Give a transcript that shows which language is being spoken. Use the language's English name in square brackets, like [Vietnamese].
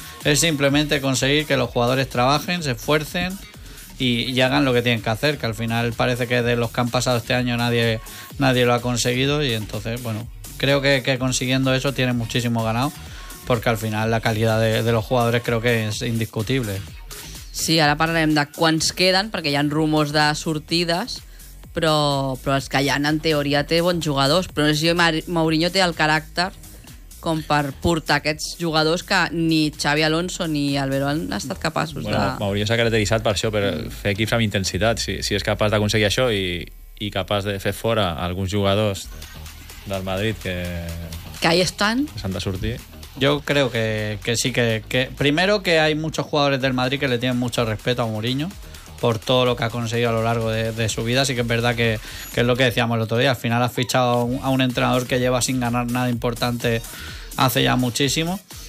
[Spanish] Es simplemente conseguir que los jugadores trabajen, se esfuercen y hagan lo que tienen que hacer, que al final parece que de los que han pasado este año nadie lo ha conseguido. Y entonces, bueno, creo que consiguiendo eso tiene muchísimo ganado, porque al final la calidad de los jugadores creo que es indiscutible. [Catalan] Sí, ara parlarem de quants queden, perquè hi ha rumors de sortides, però els que hi ha, en teoria, té bons jugadors. Però no sé si Mourinho té el caràcter com per portar aquests jugadors que ni Xavi Alonso ni Alberto han estat capaços de... Bueno, Mourinho s'ha caracteritzat per això, per fer equips amb intensitat. Si és capaç d'aconseguir això i capaç de fer fora alguns jugadors del Madrid que [Spanish] ahí [Catalan] estan, que s'han de sortir... [Spanish] Yo creo que sí, que primero que hay muchos jugadores del Madrid que le tienen mucho respeto a Mourinho por todo lo que ha conseguido a lo largo de su vida. Así que es verdad que es lo que decíamos el otro día. Al final has fichado a un entrenador que lleva sin ganar nada importante hace ya muchísimo.